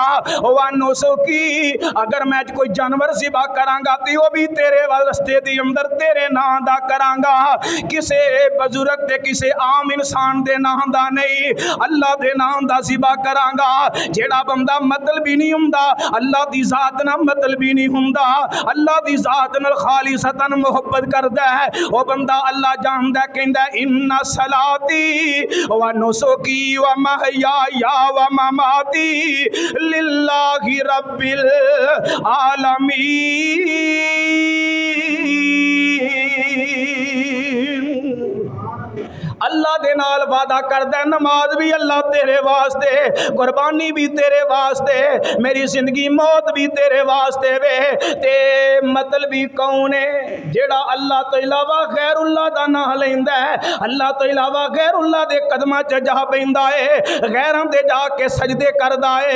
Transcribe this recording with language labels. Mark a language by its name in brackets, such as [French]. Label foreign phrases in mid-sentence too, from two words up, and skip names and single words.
[Arabic] و نسكي [Punjabi] اگر میں کوئی جانور ذبح کرانگا تے او بھی تیرے واسطے دی اندر تیرے ناں دا کرانگا، کسے بزرگ تے کسے عام انسان دے ناں دا نہیں، اللہ دے ناں دا ذبح کرانگا. جیہڑا بندہ مطلبی نہیں ہندا اللہ دی ذات نال مطلبی نہیں ہندا، اللہ دی ذات نال خالصتاً محبت کردا ہے، او بندہ اللہ جاندا کہندا [Arabic] إن صلاتي و نسكي و محياي و مماتي لله رب العالمين. [Punjabi] اللہ دے نال وعدہ کردا نماز بھی اللہ تیرے واسطے، قربانی بھی تیرے واسطے، میری زندگی موت بھی تیرے واسطے وے. تے مطلبی کون ہے جیہڑا اللہ توں علاوہ غیر اللہ دا ناں لیندا ہے، اللہ توں علاوہ غیر اللہ دے قدماں چ جا پیندا ہے، غیراں دے جا کے سجدے کردا ہے.